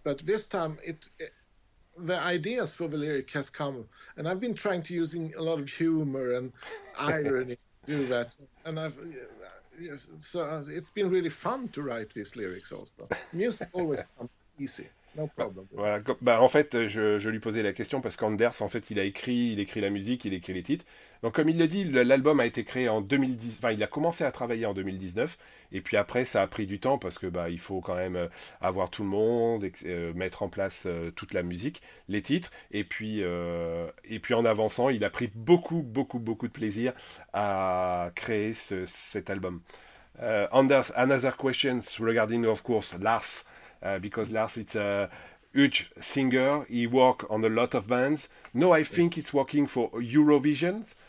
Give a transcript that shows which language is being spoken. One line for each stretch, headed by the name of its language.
English: But this time the ideas for the lyric has come, and I've been trying to using a lot of humor and irony to do that, and so it's been really fun to write these lyrics also. Music always comes easy. No problem.
French: Voilà, en fait, je lui posais la question parce qu'Anders, en fait, il écrit la musique, il écrit les titres. Donc, comme il le dit, l'album a été créé en 2010. Enfin, il a commencé à travailler en 2019. Et puis après, ça a pris du temps parce que il faut quand même avoir tout le monde, mettre en place toute la musique, les titres. Et puis en avançant, il a pris beaucoup de plaisir à créer cet album.
English: Anders, another question regarding, of course, Lars. Because Lars is a huge singer. He works on a lot of bands. No, I think he's working for Eurovision.